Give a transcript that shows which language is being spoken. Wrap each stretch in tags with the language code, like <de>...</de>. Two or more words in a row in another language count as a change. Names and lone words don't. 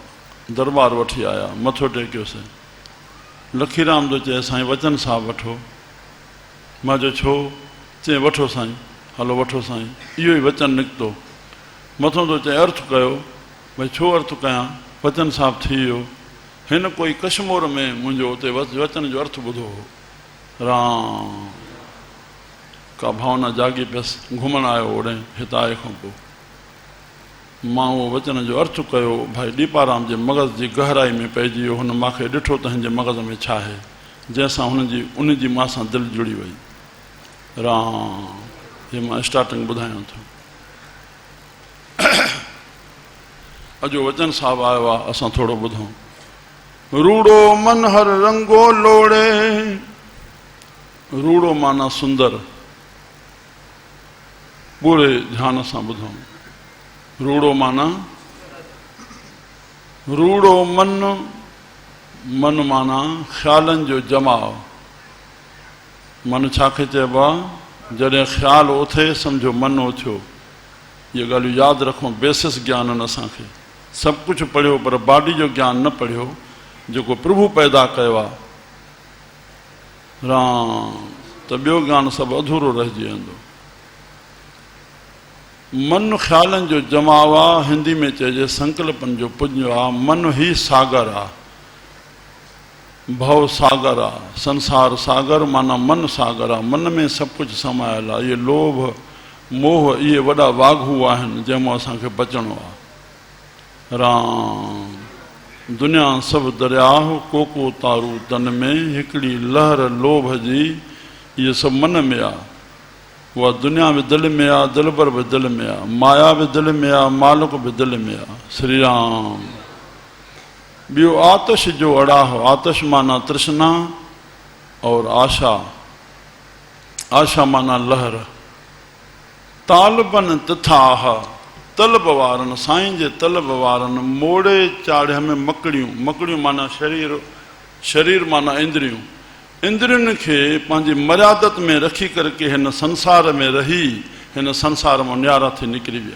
<sd>दरबार वठी आया, मथो टेकियोसीं। लखीराम थो चए साईं वचन साहिबु वठो। मां चयो छो? चई वठो साईं। हलो वठो साईं। इहो ई वचन निकितो। मथो थो चए अर्थ कयो। भई छो अर्थ कयां? वचन साहिबु थी वियो। हिन कोई कश्मीर में मुंहिंजो उते वचन जो अर्थ ॿुधो हो। राम का भावना जागी पियसि। घुमण आयो ओॾे हितां आए खां पोइ। मां उहो वचन जो अर्थ कयो। भाई दीपाराम जे मग़ज़ जी गहराई में पइजी वियो। हुन मूंखे ॾिठो त हिन जे मग़ज़ में छा आहे, जंहिंसां उनजी मां सां दिलि जुड़ी वई। राम हे मां स्टार्टिंग ॿुधायां थो। अॼु वचन साहिबु आयो आहे, असां थोरो ॿुधूं। रूड़ो मन हर रंगो लोड़े। रूड़ो माना सुंदर। पूरे ध्यान सां ॿुधूं। रूड़ो माना रूड़ो मन। मन माना ख़्यालनि जो जमाव। मन छा खे चइबो आहे? जॾहिं ख़्यालु उथे सम्झो मन उथियो। ये ॻाल्हियूं यादि रखो। बेसिस ज्ञान आहिनि असांखे। सभु कुझु पढ़ियो पर बॉडी जो ज्ञान न पढ़ियो जेको प्रभु पैदा कयो आहे। राम त ॿियो ज्ञान सभु अधूरो रहिजी वेंदो। मन ख़्यालनि जो जमाव आहे। हिंदी में चइजे संकल्पनि जो पुञ आहे। मन ई सागर आहे। भव सागर आहे। संसार सागर माना मन सागर आहे। मन में सभु कुझु समायल आहे। ये लोभ मोह ये वॾा वाघू आहिनि जंहिंमां असांखे बचणो आहे। राम दुनिया सभु दरिया कोको तारू तन में, हिकिड़ी लहर लोभ जी इहे सभु मन में आहे। उहा दुनिया बि दिलि में आहे, दिलबर बि दिलि में आहे, माया बि दिलि में आहे, मालिक बि दिलि में आहे। श्री राम। ॿियो आतश जो अड़ाह, आतश माना तृष्णा और आशा, आशा माना लहर। तालबन तिथाह, तलब वारनि, साईं जे तलब वारनि मोड़े चाढ़िया में मकड़ियूं, मकड़ियूं माना शरीर, शरीर माना इंद्रियूं, इंद्रियुनि खे पंहिंजी मर्यादत में रखी करके हिन संसार में रही हिन संसार मां न्यारा थी निकिरी विया।</sd>